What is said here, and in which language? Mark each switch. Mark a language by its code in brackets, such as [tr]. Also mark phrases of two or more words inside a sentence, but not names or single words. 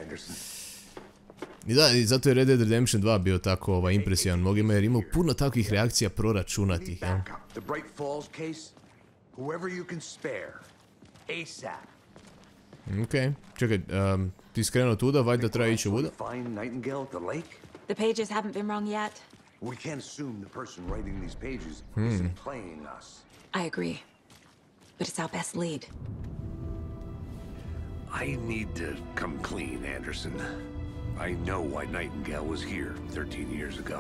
[hr] I da, i zato je Red Dead Redemption 2 bio tako impresivan mnogima jer imao puno takvih reakcija proračunatih. Ja? Okej, čekaj, ti skrenuo tuda, valjda treba ići u vodu. [en] The pages haven't been wrong yet. We can't assume the person writing these pages isn't playing us. I agree. But it's our best lead. I need to come clean, Anderson. I know why Nightingale was here 13 years ago.